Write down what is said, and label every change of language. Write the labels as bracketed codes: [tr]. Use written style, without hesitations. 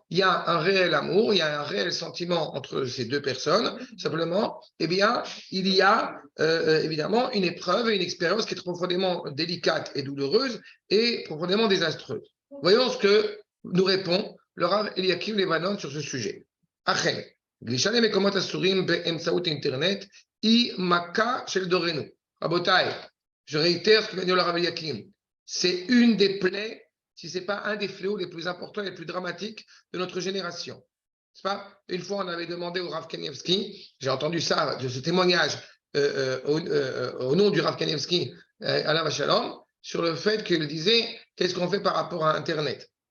[fr] Il y a un réel amour, il y a un réel sentiment entre ces deux personnes. Simplement, eh bien, il y a évidemment une épreuve et une expérience qui est profondément délicate et douloureuse et profondément désastreuse. Voyons ce que nous répond le Rav Eliakim Levanon sur ce sujet. [he] Achen, גלישה למקומות אסורים באמצעות אינטרנט היא מכה של דורנו. [fr] רבותיי, je réitère ce que vient de dire le Rav Eliakim. C'est une des plaies, si ce n'est pas un des fléaux les plus importants et les plus dramatiques de notre génération. C'est pas? Une fois, on avait demandé au Rav Kanievski, j'ai entendu ça, de ce témoignage au nom du Rav Kanievski, Alav Shalom, sur le fait qu'il disait qu'est-ce qu'on fait par rapport à Internet.